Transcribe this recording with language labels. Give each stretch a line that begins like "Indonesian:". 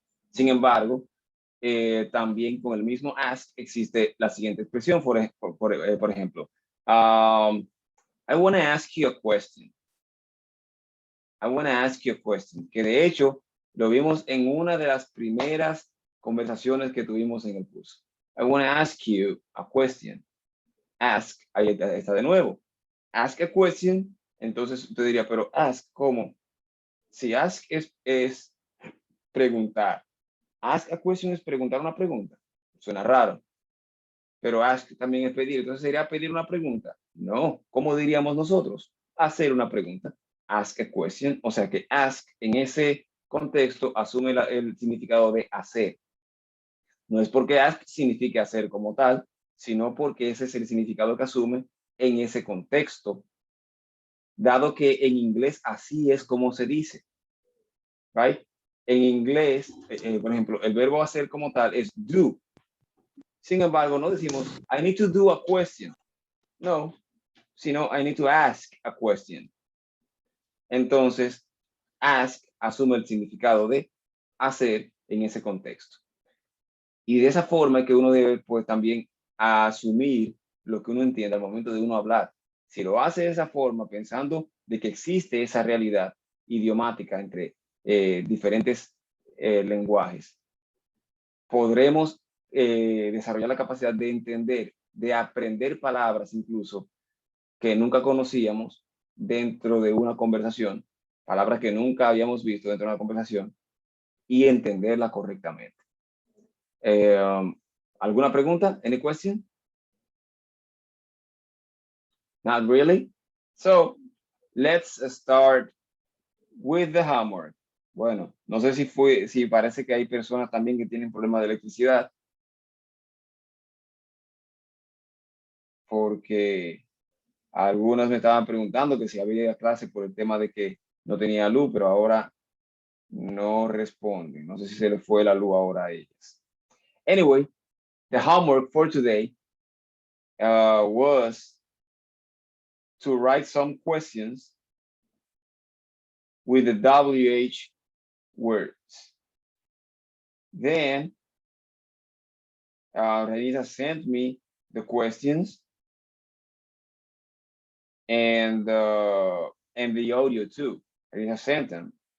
Spanish: Sin embargo, también con el mismo ask existe la siguiente expresión, por ejemplo,
English: I want to ask you a question.
Spanish: I want to ask you a question, que de hecho Lo vimos en una de las primeras conversaciones que tuvimos en el curso.
English: I want to ask you a question.
Spanish: Ask, ahí está de nuevo.
English: Ask a question,
Spanish: entonces usted diría, pero ask, ¿cómo? Si ask es preguntar.
English: Ask a question
Spanish: es preguntar una pregunta. Suena raro. Pero ask también es pedir. Entonces, ¿sería pedir una pregunta? No. ¿Cómo diríamos nosotros? Hacer una pregunta.
English: Ask a question.
Spanish: O sea que ask en ese contexto asume el significado de hacer. No es porque ask signifique hacer como tal, sino porque ese es el significado que asume en ese contexto, dado que en inglés así es como se dice. Right? En inglés, por ejemplo, el verbo hacer como tal es do. Sin embargo, no decimos,
English: I need to do a question.
Spanish: No, sino
English: I need to ask a question.
Spanish: Entonces, ask asume el significado de hacer en ese contexto. Y de esa forma es que uno debe, pues, también asumir lo que uno entiende al momento de uno hablar. Si lo hace de esa forma, pensando de que existe esa realidad idiomática entre diferentes lenguajes, podremos desarrollar la capacidad de entender, de aprender palabras incluso que nunca conocíamos dentro de una conversación, palabras que nunca habíamos visto dentro de una conversación y entenderla correctamente. ¿Alguna pregunta?
English: Any question? Not really? So, let's start with the homework.
Spanish: Bueno, no sé si parece que hay personas también que tienen problemas de electricidad, porque algunas me estaban preguntando que si había clase por el tema de que no tenía luz, pero ahora no responden. No sé si se le fue la luz ahora a ellas.
English: Anyway, the homework for today was to write some questions with the WH words. Then Renita sent me the questions and the audio too. Renita sent them.